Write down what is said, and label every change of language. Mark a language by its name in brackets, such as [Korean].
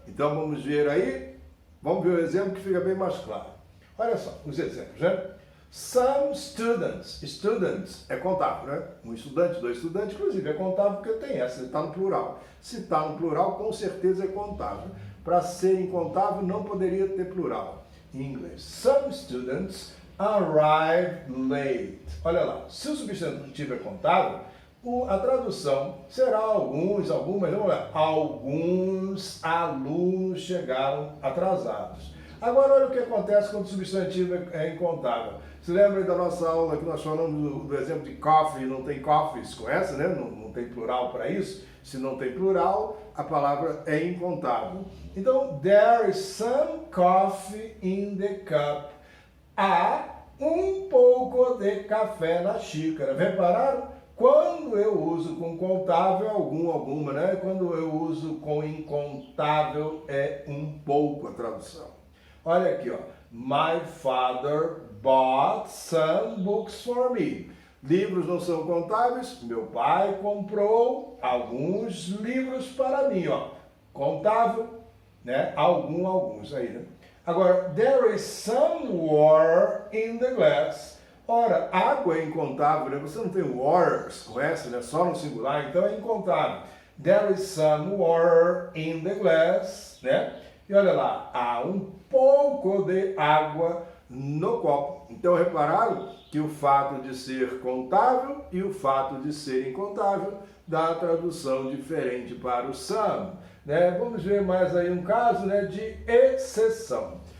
[Portuguese] Então vamos ver aí, vamos ver o exemplo que fica bem mais claro. Olha só, os exemplos, né? Some students é contável, né? Um estudante, dois estudantes, inclusive é contável porque tem essa, está no plural. Se está no plural, com certeza é contável. Para ser incontável, não poderia ter plural em inglês. [English] Some students arrived late. [Portuguese] Olha lá, se o substantivo é contável, a tradução será alguns, algumas, vamos lá, alguns alunos chegaram atrasados. Agora olha o que acontece quando o substantivo é incontável. Se lembra da nossa aula que nós falamos do exemplo de coffee, não tem coffees, conhece, né? Não tem plural para isso. Se não tem plural, a palavra é incontável. Então, [English] there is some coffee in the cup. [Portuguese] Há um pouco de café na xícara. Repararam? Quando eu uso com contável, alguma, né? Quando eu uso com incontável, é um pouco a tradução. Olha aqui, ó. [English] My father bought some books for me. [Portuguese] Livros não são contáveis. Meu pai comprou alguns livros para mim, ó. Contável, né? Alguns aí, né? Agora, [English] there is some water in the glass. [Portuguese] Ora, água é incontável, né? Você não tem waters, conhece, né? Só no singular, então é incontável. [English] There is some water in the glass, né? [Portuguese] E olha lá, há um pouco de água no copo. Então repararam que o fato de ser contável e o fato de ser incontável dá a tradução diferente para o some, né? Vamos ver mais aí um caso, né, de exceção.